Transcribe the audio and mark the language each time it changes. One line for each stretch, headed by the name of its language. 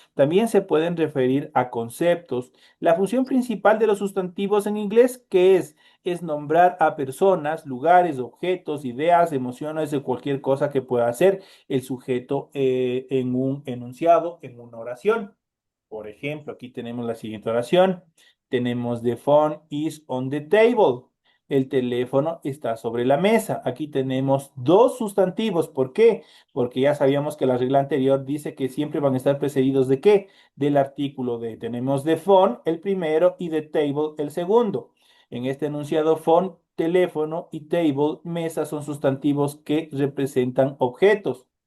Spanish: También se pueden referir a conceptos. La función principal de los sustantivos en inglés, ¿qué es? Es nombrar a personas, lugares, objetos, ideas, emociones de cualquier cosa que pueda hacer el sujeto en un enunciado, en una oración. Por ejemplo, aquí tenemos la siguiente oración. Tenemos
English: the phone is on the table.
Spanish: El teléfono está sobre la mesa. Aquí tenemos dos sustantivos. ¿Por qué? Porque ya sabíamos que la regla anterior dice que siempre van a estar precedidos de qué? Del artículo de. Tenemos the phone, el primero, y the table, el segundo. En este enunciado, phone, teléfono y table, mesa, son sustantivos que representan objetos.